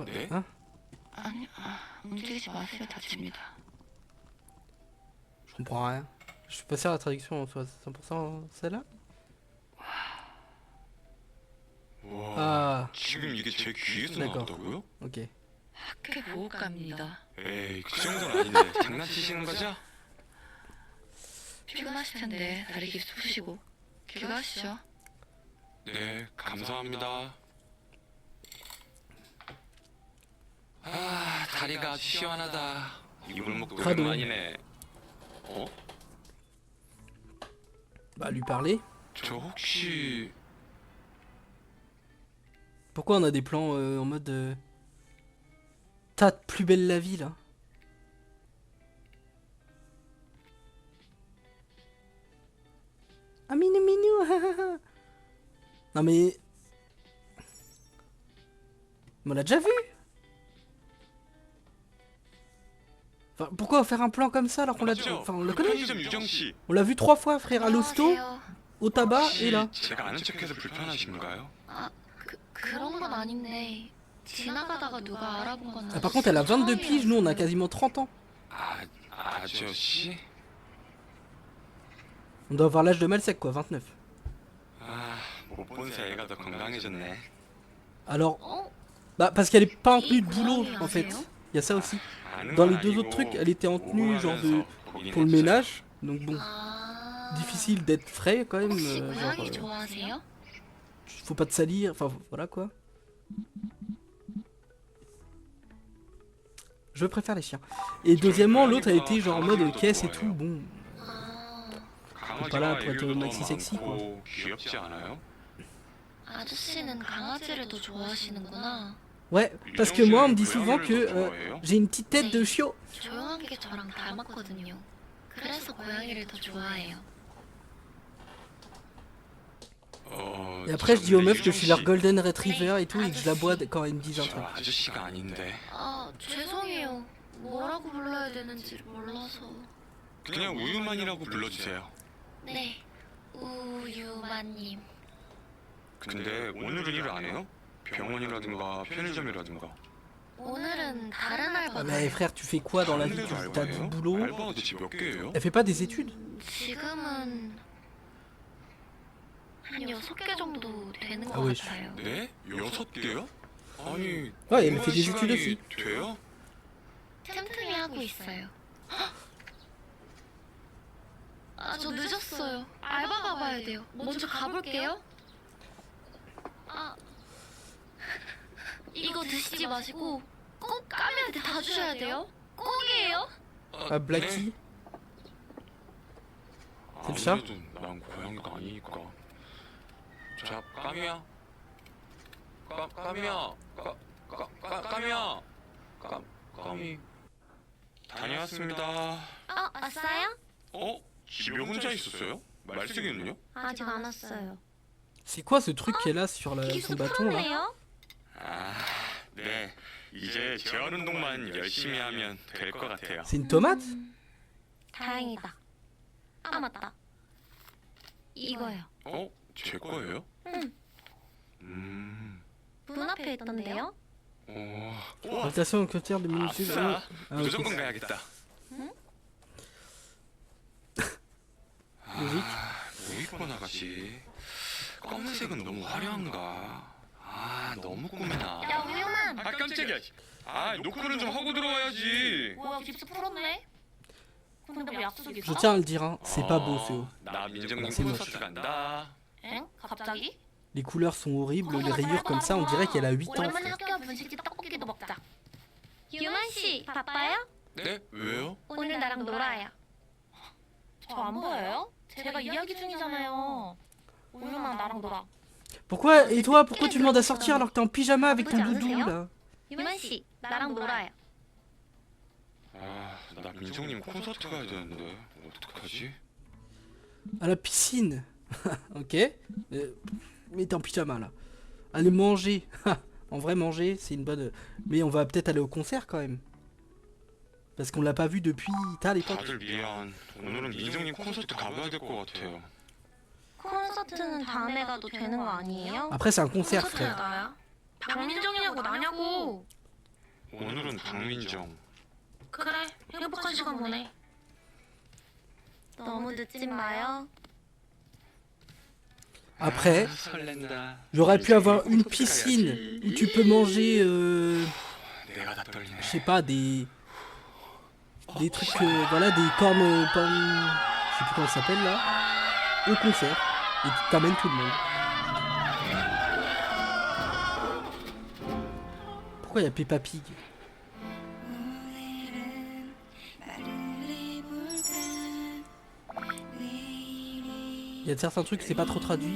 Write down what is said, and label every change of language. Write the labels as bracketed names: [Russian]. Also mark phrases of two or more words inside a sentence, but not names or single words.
[Korean] 네? [French] Hein? [Korean] 아니, 움직이지 마세요. 다칩니다. [French] Je comprends rien. Je suis pas sûr la traduction soit 100% celle-là. [Korean] 와, Ah, 지금 이게 제 귀에서 [French] d'accord. [Korean] 나왔다고요? [French] Ok. [Korean] 학교 보호과입니다. 에이, 그 정도는 아닌데 장난치시는 거죠? 피곤하실 텐데 다리 깊이 푸시고 귀가하시죠. 네, 감사합니다. 아, 다리가 아주 시원하다. 이불목도 가도. 오랜만이네. [French] Bah, lui parler. [Korean] 저 혹시 [French] Pourquoi on a des plans en mode. T'as plus belle la vie là. Ah, minou minou. Non mais. Mais on l'a déjà vu. Enfin, pourquoi faire un plan comme ça alors qu'on l'a déjà. Enfin, on le connaît. [Korean] 편의점 유정 씨. [French] On l'a vu 3 fois, frère, à l'hosto, [Korean] 안녕하세요. [French] au tabac et là. [Korean] 제가 아는 척해서 불편하신가요? 그런 건 아닌데 지나가다가 누가 알아본 건 [French] Ah, par contre, elle a 22 piges, nous on a quasiment 30 ans. [Korean] 아저씨? [French] On doit avoir l'âge de Malsec quoi, 29. [Korean] 못 본 새애가 더 건강해졌네. [French] Alors. Bah, parce qu'elle est pas en tenue de boulot en fait. Il y a ça aussi. Dans les deux autres trucs, elle était en tenue genre de. Pour le ménage. Donc bon. Difficile d'être frais quand même. [Korean] 혹시 [French] Genre. [Korean] 고양이 좋아하세요? [French] Faut pas te salir, enfin voilà quoi. Je préfère les chiens. Et deuxièmement, l'autre a été genre en mode caisse et tout, bon. Pas là pour être maxi sexy quoi. [Korean] 귀엽지 않아요? 아저씨는 강아지를 더 좋아하시는구나. [French] Ouais, parce que moi on me dit souvent que j'ai une petite tête de chiot. [Korean] 조용한 게 저랑 닮았거든요. 그래서 고양이를 더 좋아해요. [French] Et après je dis aux meufs que je suis leur [English] golden retriever [French] et tout et que je la bois quand elles me disent un truc. [Korean] 아저씨가 아닌데. 죄송해요. 뭐라고 불러야 되는지 몰라서. 그냥 우유만이라고 불러주세요. 네, 우유마님. 근데 오늘은 일 안 해요? 병원이라든가 편의점이라든가. 오늘은 다른 알바. [French] Mais frère, tu fais quoi dans la vie? T'as du boulot? [Korean] 알바가 대체 몇 개예요? [French] Elle fait pas des études? [Korean] 지금은 한 6개 정도 되는 아, 것 [French] wesh. [Korean] 같아요. 네? 6개요? 아니 [French] Ouais, elle fait des [Korean] 시간이 [French] études aussi. [Korean] 돼요? 틈틈이 하고 있어요. 아, 저 늦었어요. 알바 가봐야 돼요. 먼저 가볼게요. 아, 이거 드시지 마시고 꼭 까미한테 다 주셔야 돼요. 꼭이에요. [French] Ah, Blacky. C'est le chat? [Korean] 아무래도 난 고양이가 아니니까. 자, 까미야. 까미야. 까미야. 까미. 다녀왔습니다. 왔어요? 집에 혼자 있었어요? 말쓰기는요? 아직 안 왔어요. [French] C'est quoi ce truc qu'elle a sur son [Korean] 기숙 [French] bâton là? [Korean] 풀었네요. 아, 네. 이제 재활 운동만 열심히 하면 될 것 같아요. [French] C'est une tomate? [Korean] 다행이다. 아, 맞다. 이거요. 제 거예요? 응. 문 앞에 있던데요? [French] Rotation côtière de minuscule. [Korean] 아싸. [French] Ah, ok. [Korean] 무조건 가야겠다. [French] Logique. [Korean] 뭐 입고 나가지? 검은색은 너무 화려한가? 너무 꾸미나. 야, 우유만. 깜짝이야. 노크는 좀 하고 들어와야지. 뭐야 깁스 풀었네? 근데 뭐 약속이 [French] Je [Korean] 있어? [French] tiens à le dire, hein, c'est pas beau ce haut. [Korean] 나 민정님 [French] C'est [Korean] 콘서트 [French] moche. [Korean] 간다. 엥? 갑자기? [French] Les couleurs sont horribles, les rayures comme ça, on dirait qu'elle a 8 ans. [Korean] 오랜만에 학교 앞 분식집 떡볶이도 먹자. 유만 씨, 바빠요? 네? 왜요? 오늘 나랑 놀아요. 저 안 보여요? 제가 이야기 중이잖아요. 우유만 나랑 놀아. [French] Pourquoi? Et toi, pourquoi tu demandes à sortir alors que t'es en pyjama avec ton doudou là? [Korean] 유만 씨, 나랑 놀아요. 나 민정님 콘서트 가야 되는데 어떡하지? [French] À la piscine. Ok. Mais t'es en pyjama là. Aller manger. En vrai, manger, c'est une bonne. Mais on va peut-être aller au concert quand même. Parce qu'on l'a pas vu depuis à l'époque. [Korean] 다들 미안. 오늘은 민정님 콘서트 가봐야 될 것 같아요. 콘서트는 다음에 가도 되는 거 아니에요? [French] Après, c'est un concert, frère. [Korean] 나야? 박민정이냐고 나냐고. 오늘은 박민정. 그래, 행복한 시간 보내. 너무 늦지 마요. [French] Après, [Korean] 설렌다. [French] j'aurais pu avoir une piscine où tu peux manger, [Korean] 내가 다 떨리네. [French] je sais pas, des trucs, voilà, des cornes, je sais plus comment ça s'appelle là, au concert, et tu t'amènes tout le monde. Pourquoi il y a Peppa Pig? Il y a certains trucs, c'est pas trop traduit.